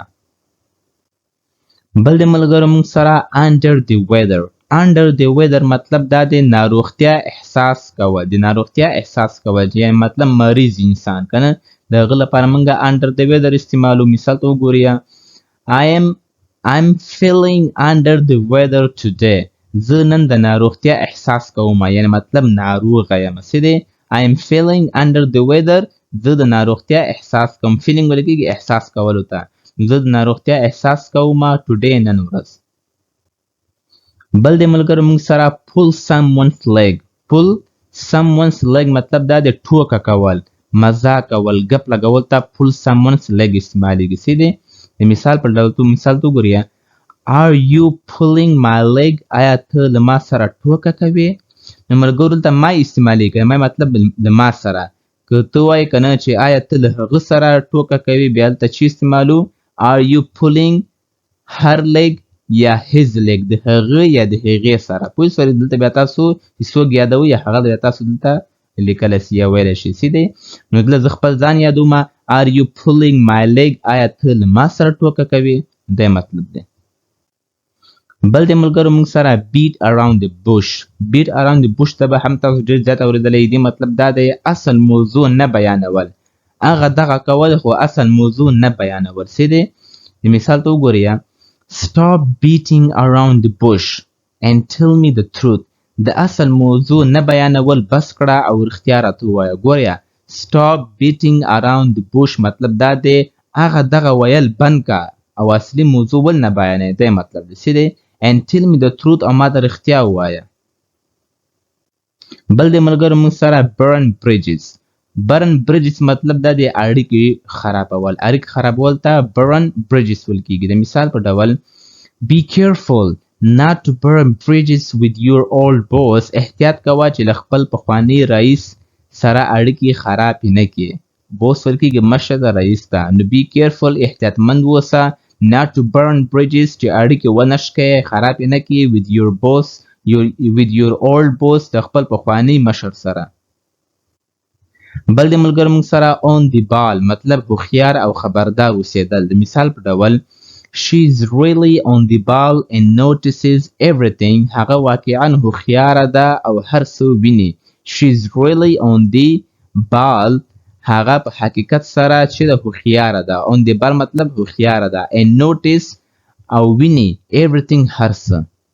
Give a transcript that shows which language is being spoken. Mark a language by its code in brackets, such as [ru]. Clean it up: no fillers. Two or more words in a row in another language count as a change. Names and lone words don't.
[ps] بل د ملګرو موږ سره [en] under the weather. under the weather [ps] مطلب دا د ناروغتیا احساس کول. د ناروغتیا احساس کول یعنی مطلب مریض انسان کنه د هغه لپاره موږ [en] under the weather [ps] استعمالو. مثال ته وګورئ [en] I'm feeling under the weather today. [ps] زه نن د ناروغتیا احساس کوم یعنی مطلب ناروغه یم. څه دی [en] I'm feeling under the weather. [ps] زه د ناروغتیا احساس کوم. feeling ویل کېږي احساس کولو ته. زه د ناروغتیا احساس کوم today نن ورځ. بل د ملګرو موږ سره [en] pull someone's leg. pull someone's leg [ps] مطلب دا د ټوکه کول، مزاح کول، ګپ لګول ته [en] pull someone's leg [ps] استعمالیږي. څه دی د مثال په ډول مثال ته وګورئ [en] Are you pulling my leg؟ [ps] آیا ته له ما سره ټوکه کوې؟ نو ملګرو دلته ما استعمالیږي. ما مطلب له ما سره. که ته وایې که نه چې آیا ته له هغه سره ټوکه کوې بیا دلته چې استعمالو [en] Are you pulling her leg [ps] یا [en] his leg؟ [ps] د هغه یا د هغې سره. پوه شوئ دلته بیا تاسو څوک یادوئ یا هغه بیا تاسو دلته لیکلی شي یا ویلی شي. څه دی نو دلته زه خپل ځان یادوم [en] Are you pulling my leg؟ [ps] آیا ته له ما سره ټوکه کوې؟ دی مطلب دی. بل د ملګرو موږ سره [en] beat around the bush. beat around the bush [ps] ته به هم تاسو ډېر زیات اورېدلی دي. مطلب دا دی اصل موضوع نه بیانول. هغه دغه کول خو اصل موضوع نه بیانول. څه دی د مثال ته وګورئ [en] Stop beating around the bush and tell me the truth. [ps] د اصل موضوع نه بیانول بس کړه او رښتیا راته ووایه. ګورئ [en] Stop beating around the bush [ps] مطلب دا دی هغه دغه ویل بند که او اصلي موضوع ول نه بیانوي. دی مطلب دی. څه دی [en] and tell me the truth [ps] او ما ته رښتیا ووایه. بل د ملګرو موږ سره [en] burn bridges. burn bridges [ps] مطلب دا دی اړیکې خرابول. اړیکې خرابول ته [en] burn bridges [ps] ویل کېږي. د مثال په ډول [en] Be careful not to burn bridges with your old boss. [ps] احتیاط کوه چې له خپل پخواني رئیس سره اړیکې خرابې نه کړې. بوس ویل کېږي مشر د رئیس ته. نو [en] be careful [ps] احتیاطمند اوسه [en] not to burn bridges [ps] چې اړیکې ونه شکې خرابې نه کړې [en] with your old boss [ps] د خپل پخواني مشر سره. بل د ملګرو موږ سره [en] on the ball [ps] مطلب هوښیار او خبردار اوسېدل. د مثال په ډول [en] She's really on the ball and notices everything. [ps] هغه واقعا هوښیاره ده او هر څه ویني. [en] She's really on the ball [ps] هغه په حقیقت سره چې د هوښیاره ده. [en] on the ball [ps] مطلب هوښیاره ده [en] and notice [ps] او ویني everything هر څه.